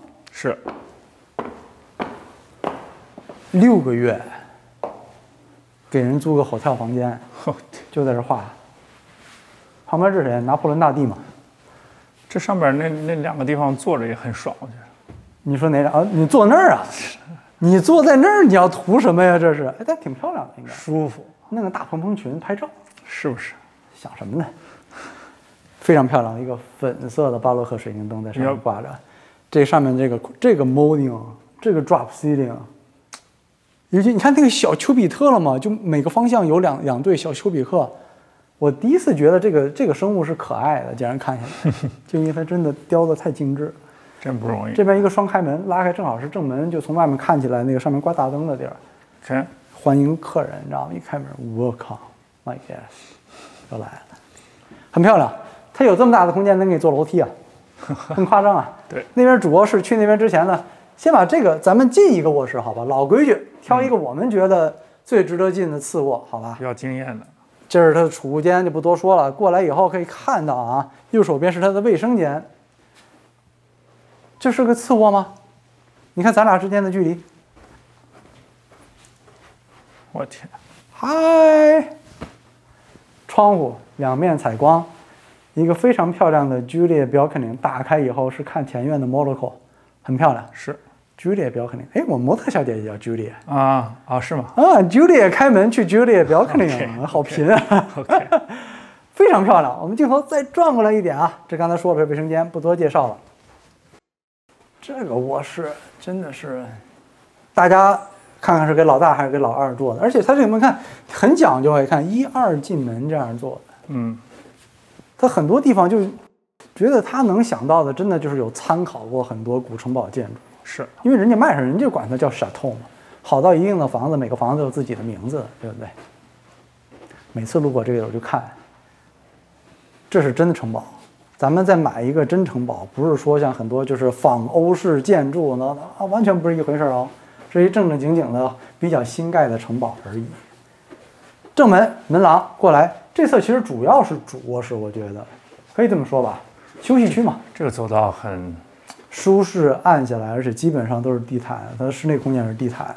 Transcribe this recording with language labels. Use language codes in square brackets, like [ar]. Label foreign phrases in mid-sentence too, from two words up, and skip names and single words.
[zh] 是。 6個月，給人租個 hotel 房間，就在這畫。旁邊這是誰？拿破崙大帝嘛。這上邊那兩個地方坐着也很爽，我覺得。你說哪張啊？你坐那兒啊？你坐在那兒，你要圖什麼呀？這是，哎，但挺漂亮的，應該。舒服。弄個大蓬蓬裙拍照，是不是？想什麼呢？非常漂亮，一個粉色的巴洛克水晶燈在上面掛着，這上面這個 molding，這個 [en] drop ceiling， [zh] 尤其你看那個小丘比特了嘛，就每個方向有兩對小丘比特。我第一次覺得這個生物是可愛的，竟然看下來，就因為它真的雕得太精緻，真不容易。這邊一個雙開門，拉開正好是正門，就從外面看起來那個上面掛大燈的地兒。看，歡迎客人，你知道嗎？一開門 ， [en] Welcome, my guest， [zh] 又來了，很漂亮。它有這麼大的空間，能給你坐樓梯啊，很誇張啊。對，那邊主臥室去那邊之前呢，先把這個咱們進一個臥室，好吧？老規矩，挑一個我們覺得最值得進的次臥，好吧？比較驚豔的。這是它的儲物間，就不多說了。過來以後可以看到啊，右手邊是它的衛生間。這是個次臥嗎？你看咱倆之間的距離。我天！嗨，窗戶兩面採光。一個非常漂亮的 [en] Julia balcony， [zh] 打開以後是看田園的 Monaco， 很漂亮。是 [en] Julia balcony， [zh] 哎，我模特小姐姐叫 Julia 啊，是嗎？啊 ，Julia 開門去 [en] Julia balcony， [zh] 好貧啊。 OK，非常漂亮。我們鏡頭再轉過來一點啊，這剛才說了衛生間，不多介紹了。這個臥室真的是，大家看看是給老大還是給老二做的，而且它這個門看很講究，看1、2進門這樣做的。嗯。他很多地方就覺得他能想到的，真的就是有參考過很多古城堡建築。是因為人家賣上，人家管它叫 chateau 嘛，好到一定的房子，每個房子有自己的名字，對不對？每次路過這個我就看， 這是真的城堡。咱們再買一个真城堡，不是说像很多就是仿歐式建築呢完全不是一回事哦，是一正正經經的比較新蓋的城堡而已。正門門廊過來，這側其實主要是主臥室，我覺得可以這麼說吧，休息區嘛。這個走道很舒適，按下來，而且基本上都是地毯，它的室內空間是地毯。